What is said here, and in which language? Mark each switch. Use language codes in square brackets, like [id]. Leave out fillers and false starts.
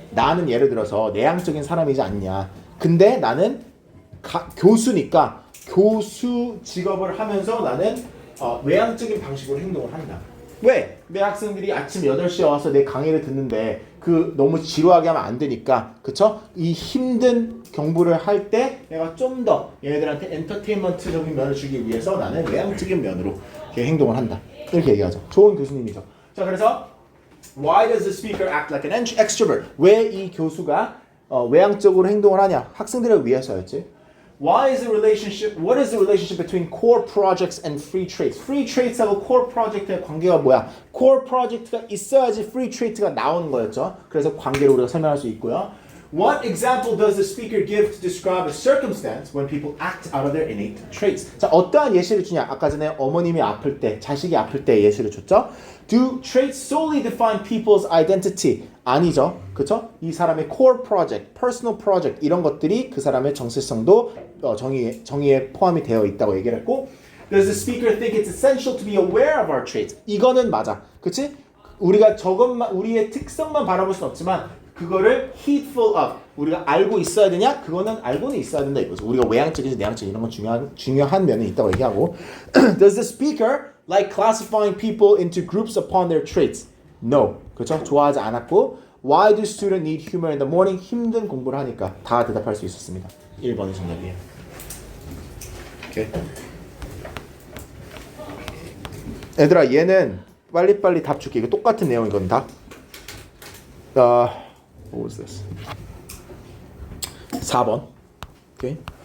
[ko] 나는 예를 들어서 내향적인 사람이지 않냐. 근데 나는 교수니까 교수 직업을 하면서 나는 외향적인 방식으로 행동을 한다. 왜? 내 학생들이 아침 8시에 와서 내 강의를 듣는데 너무 지루하게 하면 안 되니까. 그쵸? 이 힘든 경부를 할 때 내가 좀 더 얘네들한테 엔터테인먼트적인 면을 주기 위해서 나는 외향적인 면으로 이렇게 행동을 한다. 이렇게 얘기하죠. 좋은 교수님이죠. 자, 그래서 [en] Why does the speaker act like an extrovert? [ko] 왜 이 교수가 외향적으로 행동을 하냐? 학생들을 위해서였지. [en] What is the relationship between core projects and free traits? [ko] Free traits하고 core project의 관계가 뭐야? core project가 있어야지 free trait가 나오는 거였죠. 그래서 관계를 우리가 설명할 수 있고요. [en] What example does the speaker give to describe a circumstance when people act out of their innate traits? [ko] 자, 어떠한 예시를 주냐? 아까 전에 어머님이 아플 때, 자식이 아플 때 예시를 줬죠. [en] Do traits solely define people's identity? [ko] 아니죠. 그쵸? 이 사람의 core project, personal project 이런 것들이 그 사람의 정체성도 정의에 포함이 되어 있다고 얘기를 했고 [en] Does the speaker think it's essential to be aware of our traits? [ko] 이거는 맞아. 그치? 우리가 저것만 우리의 특성만 바라볼 수는 없지만 그거를 [en] heedful of [ko] 우리가 알고 있어야 되냐? 그거는 알고는 있어야 된다 이거죠. 우리가 외향적인지 내향적인 이런 건 중요한 면이 있다고 얘기하고 [en] Does the speaker like classifying people into groups upon their traits? [ko] No. 그렇죠? 좋아하지 않았고 [en] Why do students need humor in the morning? [ko] 힘든 공부를 하니까 다 대답할 수 있었습니다. 1번이 정답이에요. 오케이. 얘들아 얘는 빨리빨리 답 줄게. 이거 똑같은 내용이거든 다. [en] What was this? [ko] 4번. 오케이.